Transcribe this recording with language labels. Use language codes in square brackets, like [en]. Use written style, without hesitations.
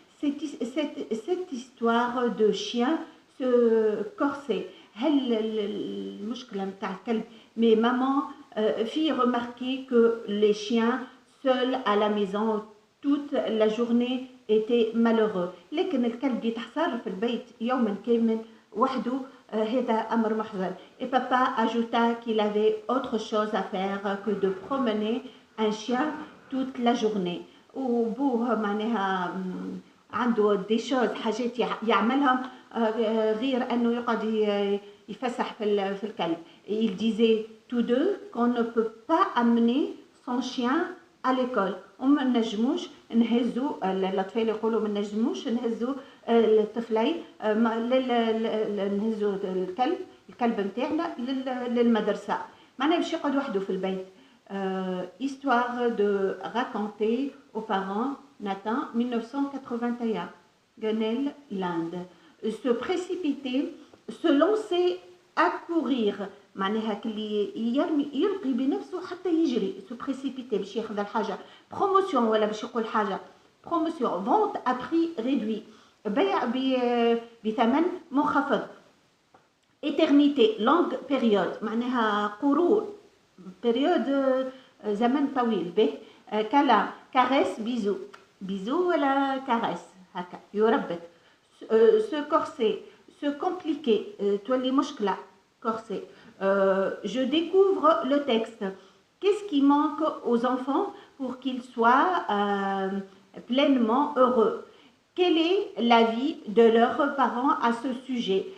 [fr] Cette histoire de chien se corsait. [ar] هل المشكلة متاع الكلب. [fr] Mais maman fit remarquer que les chiens seuls à la maison toute la journée étaient malheureux. [ar] لكن الكلب يتحصر في البيت يوما كامل وحده هذا أمر محزن. [fr] Et papa ajouta qu'il avait autre chose à faire que de promener un chien toute la journée. [ar] وبوه معناها عنده دي شوز حاجات يعملهم غير أنه يقعد يفسح في الكلب. [fr] Il disait tous deux qu'on ne peut pas amener son chien à l'école. [ar] وما نجموش نهزوا الأطفال يقولوا ما نجموش نهزوا الطفلين نهزوا الكلب نتاعنا للمدرسة. معناها باش يقعد وحده في البيت. [fr] Histoire de raconter aux parents Nathan 1981 Gunnell l'Inde. Se précipiter, se lancer à courir. [ar] معناها كلي يلقي بنفسه حتى يجري. [fr] se précipiter [ar] باش ياخذ الحاجة. promotion ولا باش يقول حاجة. [fr] promotion vente à prix réduit. [ar] بيع بثمن منخفض. [fr] éternité longue période [ar] معناها قرون. période زمن طويل به. كلا caresse bisou ولا caresse هكا يربط. [fr] se corser se compliquer [ar] تولي مشكلة [fr] corser. Je découvre le texte. Qu'est-ce qui manque aux enfants pour qu'ils soient pleinement heureux? Quel est l'avis de leurs parents à ce sujet?